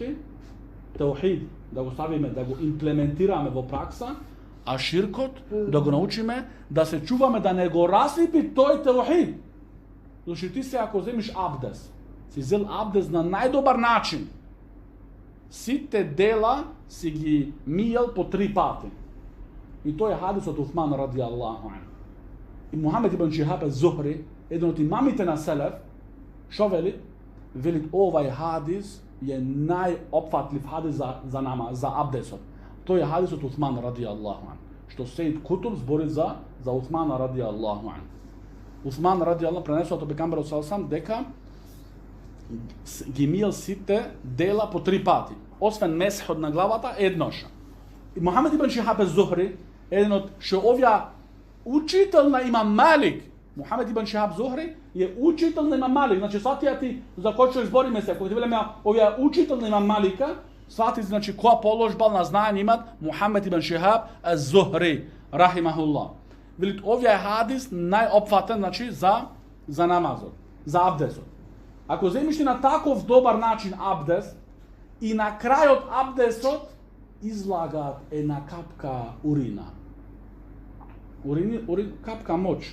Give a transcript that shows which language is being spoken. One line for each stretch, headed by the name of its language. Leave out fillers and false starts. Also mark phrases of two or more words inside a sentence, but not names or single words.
Macedonian: Теухид да го ставиме, да го имплементираме во пракса, а ширкот да го научиме да се чуваме да не го расипи тој теухид. Зошто ти се ако земиш абдес, си зел абдес на најдобар начин, сите дела си ги миел по 3 пати. И тој е хадисот Усман
Arabic: رضي الله عنه.
Macedonian: И Мухамед ибн Шихаб az-Zuhri, еден од имамите на Селеф, шо вели? Вели овај хадис е најопфатлив хадис за намаз, за абдесот. Тој е хадисот Усман
Arabic: رضي الله عنه.
Macedonian: Што Сеид Кутуб збори за Усман
Arabic: رضي الله عنه.
Macedonian: Усман
Arabic: رضي الله
Macedonian: пренесува од пекамберот салсам дека ги миел сите дела по 3 пати. Освен месхот на главата еднош. И Мухамед ибн Шихаб az-Zuhri, еден од што овја учител на имам Малик, Мухамед ибн Шихаб az-Zuhri е учител на имам Малик. Значи сватија ти за кој што избориме се, кога ти велеме овја учител на имам Малика, свати значи која положба на знаење имат Мухамед ибн Шихаб az-Zuhri рахимахуллах. Велит овја хадис најопфатен значи за намазот, за абдесот. Ако земиш на таков добар начин абдес и на крајот абдесот излагаат една капка урина. Капка моч.